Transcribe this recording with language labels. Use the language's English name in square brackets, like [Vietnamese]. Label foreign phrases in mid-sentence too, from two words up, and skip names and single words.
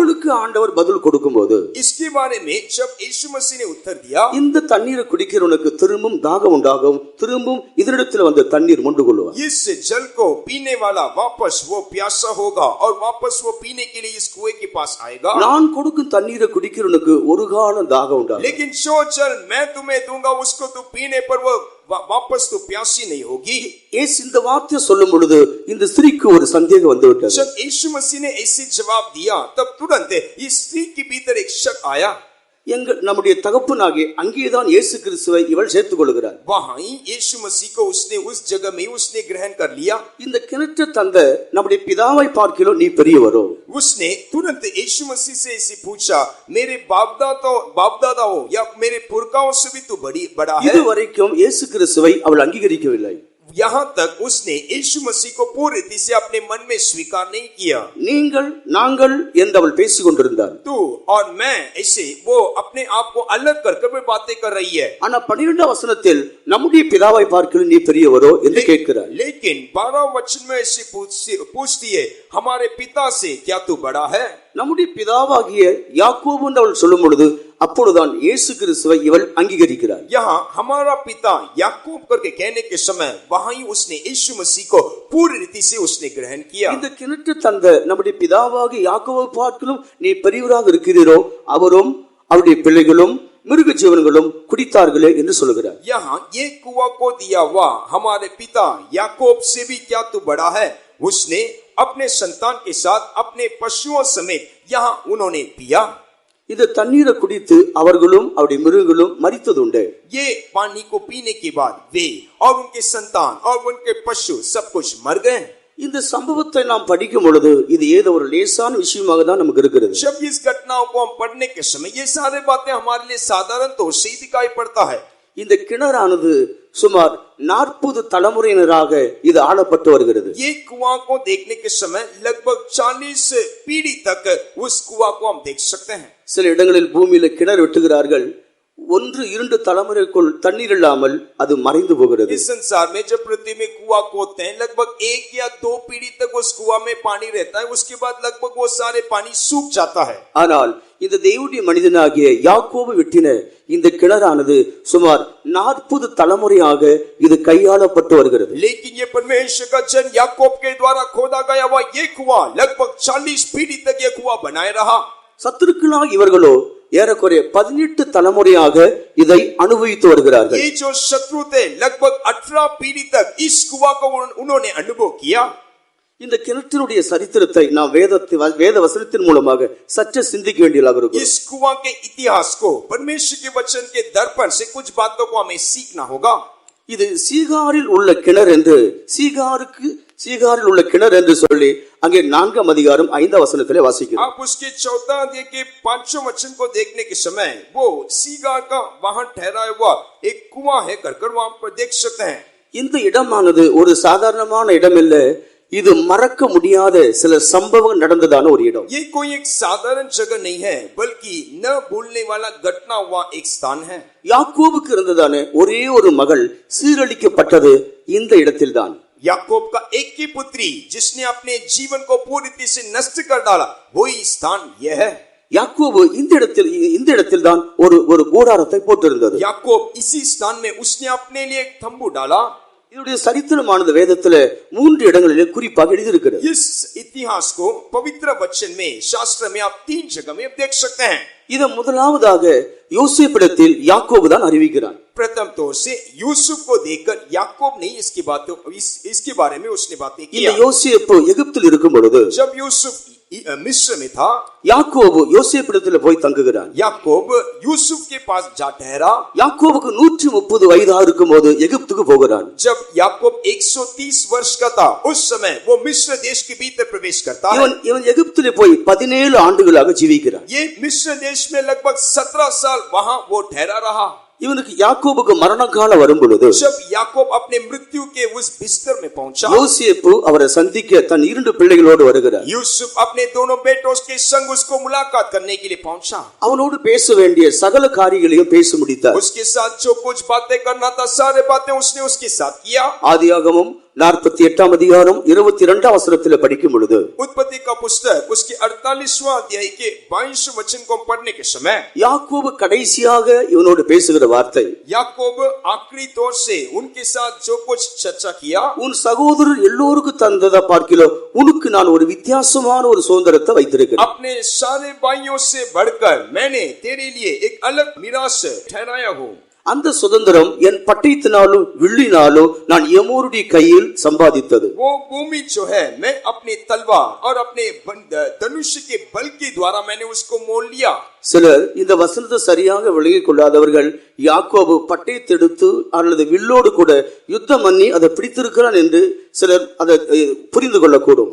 [Tamil] இவளுக்கு ஆண்டவர் பதில் கொடுக்கும்போது [Hindi] इसके बारे में जब यीशु मसीह ने उत्तर दिया, [Tamil] இந்த தண்ணீரை குடிக்கிறவனுக்கு திரும்பவும் தாகம் உண்டாகும், திரும்பவும் இதனிடத்துல வந்து தண்ணீர் மொண்டு கொள்வார். [Hindi] इस जल को पीने वाला वापस वो प्यासा होगा और वापस वो पीने के लिए इस कुएं के पास आएगा. [Tamil] நான் கொடுக்கும் தண்ணீரை குடிக்கிறவனுக்கு ஒரு காலம் தாகம் உண்டாகும். [Hindi] लेकिन जो जल मैं तुम्हें दूंगा, उसको तू पीने पर वो वापस तो प्यासी नहीं होगी. [Tamil] இயேசு இந்த வார்த்தையை சொல்லும் பொழுது இந்த ஸ்திரீக்கு ஒரு சந்தேகம் வந்து விட்டது. [Hindi] जब यीशु मसीह ने ऐसे जवाब दिया, तब तुरंत इस स्त्री के भीतर एक शक आया. [Tamil] நம்முடைய தகப்பனாகிய அங்கேதான் இயேசு கிறிஸ்துவை இவள் சேர்த்துக் கொள்கிறார். [Hindi] वहां ही यीशु मसीह को उसने उस जगह में उसने ग्रहण कर लिया. [Tamil] இந்த கிணற்றை தந்த நம்முடைய பிதாவை பார்க்கிலும் நீ பெரியவரோ? [Hindi] उसने तुरंत यीशु मसीह से ऐसे पूछा, मेरे बाप दादाओं या मेरे पुरखाओं से भी तू बड़ा है? [Tamil] இதுவரைக்கும் இயேசு கிறிஸ்துவை அவள் அங்கீகரிக்கவில்லை. [Hindi] यहाँ तक उसने यीशु मसीह को पूरी रीति से अपने मन में स्वीकार नहीं किया. [Tamil] நீங்கள் நாங்கள் என்று அவள் பேசிக் கொண்டிருந்தார். [Hindi] तू और मैं ऐसे वो अपने आप को अलग कर वे बातें कर रही है. [Tamil] ஆனா 12ஆம் வசனத்தில் நம்முடைய பிதாவை பார்க்கிலும் நீ பெரியவரோ என்று கேட்கிறார். [Hindi] लेकिन 12वें वचन में ऐसे पूछती है, हमारे पिता से क्या तू बड़ा है? [Tamil] நம்முடைய பிதாவாகிய யாக்கோபு என்று அவள் சொல்லும் பொழுது அப்பொழுதுதான் இயேசு கிறிஸ்துவை இவள் அங்கீகரிக்கிறார். [Hindi] यहाँ हमारा पिता याकूब करके कहने के समय वहां ही उसने यीशु मसीह को पूरी रीति से उसने ग्रहण किया. [Tamil] இந்த கிணற்று தந்த நம்முடைய பிதாவாகிய யாக்கோபை பார்க்கிலும் நீ பெரியவராக இருக்கிறீரோ, அவரும் அவருடைய பிள்ளைகளும் மிருக ஜீவன்களும் குடித்தார்களே என்று சொல்லுகிறார். [Hindi] यहाँ ये कुआं को दिया हुआ हमारे पिता याकूब से भी क्या तू बड़ा है? उसने अपने संतान के साथ अपने पशुओं समेत यहाँ उन्होंने पिया. [Tamil] இந்த தண்ணீரை குடித்து அவர்களும் அவருடைய மிருகங்களும் மரித்ததுண்டு. [Hindi] ये पानी को पीने के बाद वे और उनके संतान और उनके पशु सब कुछ मर गए. [Tamil] இந்த சம்பவத்தை நாம் படிக்கும் பொழுது இது ஏதோ ஒரு லேசான விஷயமாக தான் நமக்கு இருக்கிறது. [Hindi] जब इस घटनाओं को हम पढ़ने के समय ये सारे बातें हमारे लिए साधारण तो से ही दिखाई पड़ता है. [Tamil] இந்த கிணறானது சுமார் 40 தலைமுறையினராக இது ஆளப்பட்டு வருகிறது. [Hindi] ये कुआं को देखने के समय लगभग 40 पीढ़ी तक उस कुआं को हम देख सकते हैं. [Tamil] சில இடங்களில் பூமியில கிணறு வெட்டுகிறார்கள், 1-2 தலைமுறைக்குள் தண்ணீர் இல்லாமல் அது மறைந்து போகிறது. [Hindi] इस संसार में जब पृथ्वी में कुआं खोदते हैं, लगभग 1 या 2 पीढ़ी तक उस कुआं में पानी रहता है. उसके बाद लगभग वो सारे पानी सूख जाता है. [Tamil] ஆனால் இந்த தேவனுடைய மனிதனாகிய யாக்கோபு வெட்டின இந்த கிணறானது சுமார் 40 தலைமுறையாக இது கையாளப்பட்டு வருகிறது. [Hindi] लेकिन ये परमेश्वर का जन याकूब के द्वारा खोदा गया हुआ ये कुआं लगभग 40 पीढ़ी तक ये कुआं बनाए रहा. [Tamil] சத்துருக்களாக இவர்களோ ஏறக்குறைய 18 தலைமுறையாக இதை அனுபவித்து வருகிறார்கள். [Hindi] ये जो शत्रु थे लगभग 18 पीढ़ी तक इस कुआं को उन्होंने अनुभव किया. [Tamil] இந்த கிணற்றினுடைய சரித்திரத்தை நாம் வேத வசனத்தின் மூலமாக சற்று சிந்திக்க வேண்டியதாக இருக்கும். [Hindi] इस कुआं के इतिहास को परमेश्वर के वचन के दर्पण से कुछ बातों को हमें सीखना होगा. [Tamil] இது சீகாரில் உள்ள கிணறு என்று சீகாரில் உள்ள கிணறு என்று சொல்லி அங்கே 4ஆம் அதிகாரம் 5ஆம் வசனத்திலே வாசிக்கிறோம். [Hindi] आप उसके 4 अध्याय के 5वें वचन को देखने के समय वो सीगार का वहां ठहराया हुआ एक कुआं है कर वहां पर देख सकते हैं. [Tamil] இந்த இடமானது ஒரு சாதாரணமான இடம் இல்ல, இது மறக்க முடியாத சில சம்பவங்கள் நடந்ததான ஒரு இடம். [Hindi] ये कोई एक साधारण जगह नहीं है, बल्कि न भूलने वाला घटना हुआ एक स्थान है. [Tamil] யாக்கோபுக்கு இருந்ததான ஒரே ஒரு மகள் சீரழிக்கப்பட்டது இந்த இடத்தில்தான். [Hindi] याकूब का एक ही पुत्री जिसने अपने जीवन को पूरी रीति से नष्ट कर डाला, वही स्थान यह है. [Tamil] யாக்கோபு இந்த இடத்தில் தான் ஒரு கூடாரத்தை போட்டிருந்தது. [Hindi] याकूब इसी स्थान में उसने अपने लिए एक तंबू डाला. [Tamil] இதனுடைய சரித்திரமானது வேதத்துல 3 இடங்களிலே குறிப்பாக எழுதியிருக்கிறது. [Hindi] इस इतिहास को पवित्र वचन में, शास्त्र में आप 3 जगह में देख सकते हैं. [Tamil] இத முதலாவதாக யோசேப்பிடத்தில் யாக்கோபு தான் அறிவிக்கிறான். [Hindi] प्रथम तौर से यूसुफ को देखकर याकूब ने इसके बारे में उसने बातें [Tamil] இந்த [Hindi] किया. [Tamil] யோசேப்பு எகிப்தில் இருக்கும் பொழுது [Hindi] जब यूसुफ मिस्र में था, [Tamil] யாக்கோபு யோசேப்பிடத்தில் போய் தங்குகிறான். [Hindi] याकूब यूसुफ के पास जा ठहरा. [Tamil] யாக்கோபுக்கு 130 வயதாக இருக்கும் போது எகிப்துக்கு போகிறான். [Hindi] जब याकूब 130 वर्ष का था, उस समय वो मिस्र देश के भीतर प्रवेश करता है. [Tamil] இவன் எகிப்திலே போய் 17 ஆண்டுகளாக ஜீவிக்கிறான். [Hindi] ये मिस्र देश में लगभग 17 साल वहां वो ठहरा रहा. [Tamil] இவனுக்கு யாக்கோபுக்கு மரண காலம் வரும் பொழுது [Hindi] जब याकूब अपने मृत्यु के उस बिस्तर में पहुंचा, [Tamil] யோசேப்பு அவரை சந்திக்க தன் 2 பிள்ளைகளோடு வருகிறார். [Hindi] यूसुफ अपने दोनों बेटों के संग उसको मुलाकात करने के लिए पहुंचा. [Tamil] அவனோடு பேச வேண்டிய சகல காரியங்களையும் பேசி முடித்தார். [Hindi] उसके साथ जो कुछ बातें करना था, सारे बातें उसने उसके साथ किया. [Tamil] ஆதியாகமம் 48 அதிகாரம் 22 வசனத்தில் படிக்கும் பொழுது [Hindi] उत्पत्ति का पुस्तक उसके 48वां अध्याय के 22 वचन को पढ़ने के समय [Tamil] யாக்கோபு கடைசியாக இவனோடு பேசுகிற வார்த்தை, [Hindi] याकूब आखिरी तौर से उनके साथ जो कुछ चर्चा किया, [Tamil] உன் சகோதரர் எல்லோருக்கும் தந்ததை பார்க்கிலோ உனக்கு நான் ஒரு வித்தியாசமான ஒரு சுதந்திரத்தை வைத்திருக்கிறேன். [Hindi] अपने सारे भाइयों से बढ़कर मैंने तेरे लिए एक अलग मिरास ठहराया हूं. [Tamil] அந்த சுதந்திரம் என் பட்டயத்தினாலும் வில்லினாலும் நான் எமோருடைய கையில் சம்பாதித்தது. [Hindi] वो भूमि जो है, मैं अपने तलवार और अपने धनुष के बल के द्वारा मैंने उसको मोल लिया. [Tamil] சிலர் இந்த வசனத்தை சரியாக விளங்கிக் கொள்ளாதவர்கள் யாக்கோபு பட்டயத்தெடுத்து அல்லது வில்லோடு கூட யுத்தம் பண்ணி அதை பிடித்திருக்கிறான் என்று சிலர் அதை புரிந்து கொள்ளக்கூடும்.